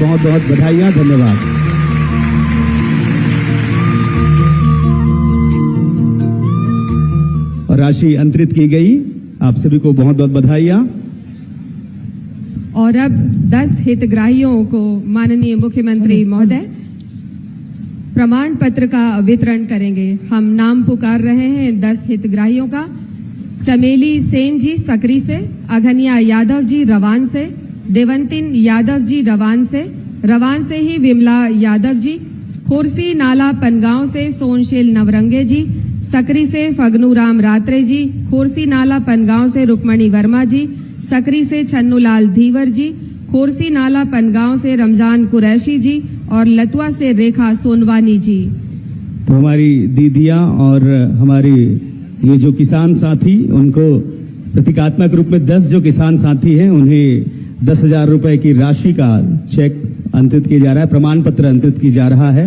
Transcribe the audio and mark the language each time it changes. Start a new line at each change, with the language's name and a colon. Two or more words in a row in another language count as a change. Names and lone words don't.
Hindi: बहुत बहुत बधाइयां, धन्यवाद। और राशि अंतरित की गई, आप सभी को बहुत बहुत बधाइयां। और अब 10 हितग्राहियों को माननीय मुख्यमंत्री महोदय प्रमाण पत्र का वितरण करेंगे। हम नाम पुकार रहे हैं 10 हितग्राहियों का। चमेली सेन जी सकरी से, अघनिया यादव जी रवान से, देवंतिन यादव जी रवान से ही विमला यादव जी, खोरसी नाला पनगांव से सोनशील नवरंगे जी, सकरी से फगनू राम रात्रे जी, खोरसी नाला पनगांव से रुक्मणी वर्मा जी, सकरी से छन्नूलाल धीवर जी, खोरसी नाला पनगांव से रमजान कुरैशी जी और लतुआ से रेखा सोनवानी जी। तो हमारी दीदियां और हमारी ये जो किसान साथी, उनको प्रतीकात्मक रूप में 10 जो किसान साथी हैं उन्हें 10,000 रुपए की राशि का चेक अंतरित किया जा रहा है, प्रमाण पत्र अंतरित किया जा रहा है।